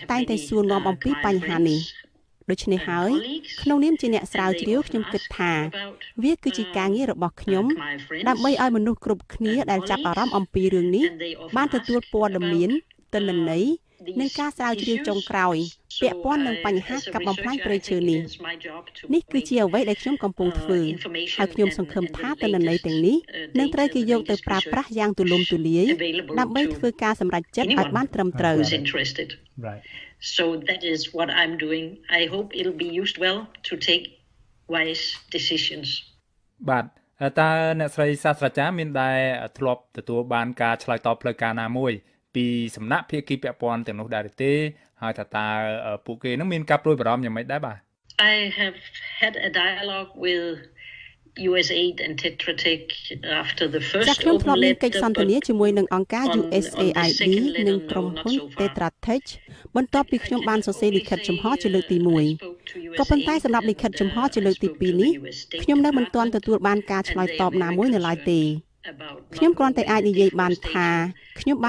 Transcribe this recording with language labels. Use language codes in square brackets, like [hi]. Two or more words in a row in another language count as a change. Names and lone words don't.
[km] តែងតែសួរនាំអំពីបញ្ហានេះដូច្នេះហើយក្នុងនាមជាអ្នកស្រាវជ្រាវខ្ញុំគិតថាវាគឺជាការងាររបស់ខ្ញុំដើម្បីឲ្យមនុស្សគ្រប់គ្នាដែលចាប់អារម្មណ៍អំពីរឿងនេះបានទទួលព័ត៌មានទិន្នន័យនិងការស្រាវជ្រាវចុងក្រោយពាក់ព័ន្ធនឹងបញ្ហាកាប់បំផ្លាញព្រៃឈើនេះគឺជាអ្វីដែលខ្ញុំកំពុងធ្វើហើយខ្ញុំសង្ឃឹមថាទិន្នន័យទាំងនេះនឹងត្រូវគេយកទៅប្រើប្រាស់យ៉ាងទូលំទូលាយដើម្បីធ្វើការសម្រេចចិត្តឲ្យបានត្រឹមត្រូវ [en] So that is what I'm doing. I hope it'll be used well to take wise decisions. [km] បាទតើអ្នកស្រីសាស្ត្រាចារ្យមានដែលធ្លាប់ទទួលបានការឆ្លើយតបផ្លូវការណាមួយពីសំណាក់ភាគីពាក់ព័ន្ធទាំងនោះដែរទេហើយថាតើពួកគេនឹងមានការព្រួយបារម្ភយ៉ាងម៉េចដែរបាទ [en] I have had a dialogue with USAID and Tetra Tech after the first [km] ខ្ញុំធ្លាប់មានកិច្ចសន្ទនាជាមួយនឹងអង្គការ USAID និងក្រុមហ៊ុន Tetra Tech បន្ទាប់ពីខ្ញុំបានសរសេរលិខិតចំហជាលើកទី1ក៏ប៉ុន្តែសម្រាប់លិខិតចំហជាលើកទី2នេះខ្ញុំនៅមិនទាន់ទទួលបានការឆ្លើយតបណាមួយនៅឡើយទេខ្ញុំគ្រាន់តែអាចនិយាយបានថាខ្ញុំបាន